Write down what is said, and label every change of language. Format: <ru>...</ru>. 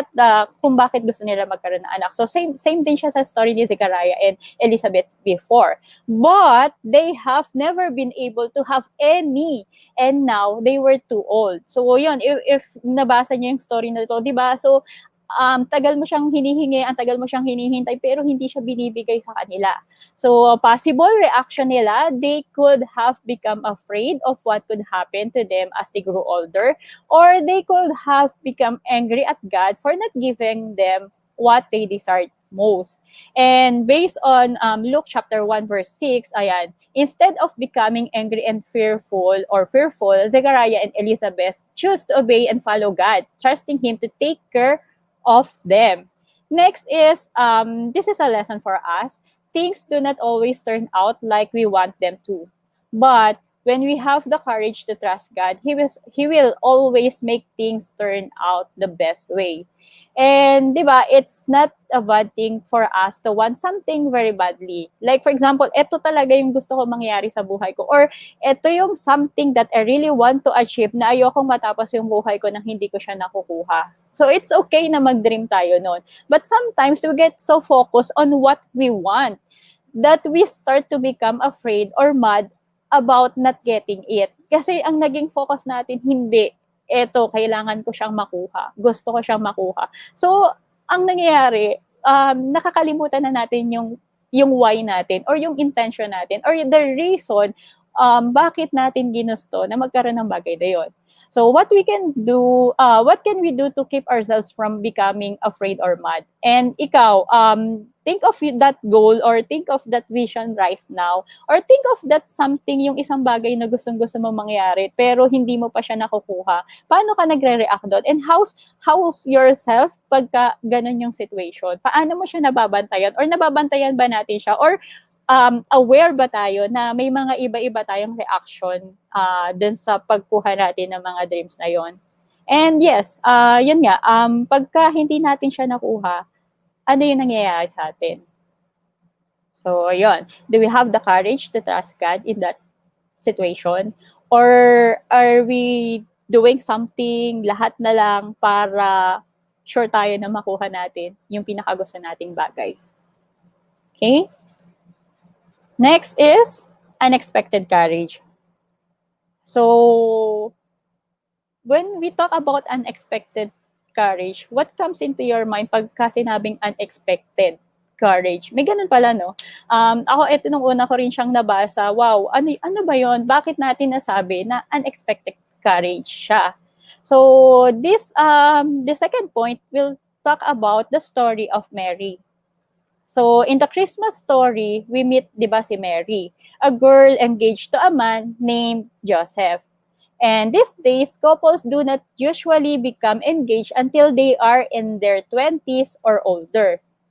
<tl>But kung bakit gusto nila magkaroon ng anak. So, same din siya sa story ni Zechariah and Elizabeth before.</tl> <en>But, they have never been able to have any. And now, they were too old.</en> <tl>So, yun, if nabasa niyo yung story na ito, di ba? So, tagal mo siyang hinihingi, ang tagal mo siyang hinihintay, pero hindi siya binibigay sa kanila.</tl> <en>So, possible reaction nila, they could have become afraid of what could happen to them as they grew older, or they could have become angry at God for not giving them what they desired most. And based on Luke chapter 1 verse 6, ayan, instead of becoming angry and fearful, Zechariah and Elizabeth choose to obey and follow God, trusting Him to take care of them. Next is, this is a lesson for us. Things do not always turn out like we want them to. But when we have the courage to trust God, He will always make things turn out the best way. And, di ba, it's not a bad thing for us to want something very badly. Like, for example,</en> <tl>ito talaga yung gusto ko mangyari sa buhay ko. Or, ito yung</tl> <en>something that I really want to achieve</en> <tl>na ayokong matapos yung buhay ko nang hindi ko siya nakukuha.</tl> <en>So, it's okay</en> <tl>na mag-dream tayo nun.</tl> <en>But sometimes, we get so focused on what we want that we start to become afraid or mad about not getting it.</en> <tl>Kasi ang naging focus natin, hindi. Eto, kailangan ko siyang makuha. Gusto ko siyang makuha. So, ang nangyayari, nakakalimutan na natin yung why natin or yung intention natin or the reason bakit natin ginusto na magkaroon ng bagay na yun.</tl> <en>So, what can we do to keep ourselves from becoming afraid or mad? And ikaw, think of that goal or think of that vision right now or think of that something,</en> <tl>yung isang bagay na gustong-gusto mo mangyari pero hindi mo pa siya nakukuha. Paano ka nagre-react doon?</tl> <en>And how's yourself</en> <tl>pagka ganun yung situation? Paano mo siya nababantayan? Or nababantayan ba natin siya? Or aware ba tayo na may mga iba-iba tayong reaction dun sa pagkuha natin ng mga dreams na yon? And yes, yun nga, pagka hindi natin siya nakuha, ano yung nangyayari sa atin? So, yun.</tl> <en>Do we have the courage to trust God in that situation? Or are we doing something,</en> <tl>lahat na lang para sure tayo na makuha natin yung pinakagusto nating bagay? Okay?</tl> <en>Next is unexpected courage. So, when we talk about unexpected courage, what comes into your mind pagka sinabing unexpected courage?</en> <tl>May ganun pala, no? Ako, ito nung una ko rin siyang nabasa, wow, ano ba yon? Bakit natin nasabi na unexpected courage siya?</tl> <en>So, the second point, we'll talk about the story of Mary. So, in the Christmas story, we meet, di ba, si Mary, a girl engaged to a man named Joseph. And these days, couples do not usually become engaged until they are in their 20s or older.</en>